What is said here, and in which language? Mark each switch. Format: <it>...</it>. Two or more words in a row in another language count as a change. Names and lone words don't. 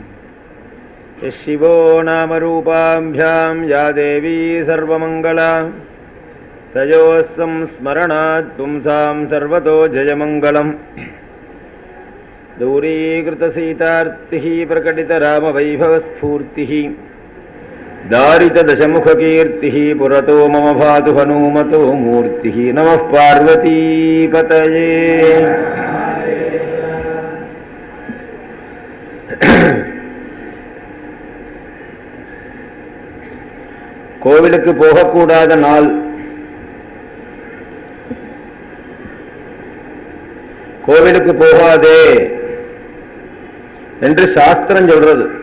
<sa>यः शिवो नामरूपाभ्यां या देवी सर्वमङ्गला तयोः संस्मरणात् पुंसां सर्वतो जयमङ्गलम्। दूरीकृतसीतार्तिः प्रकटितरामवैभवस्फूर्तिः दारितदशमुखकीर्तिः पुरतो मम भातु हनूमतो मूर्तिः। नमः पार्वतीपतये।</sa> <ta>கோவிலுக்கு போகக்கூடாத நாள். கோவிலுக்கு போகாதே என்று சாஸ்திரம் சொல்றது.</ta>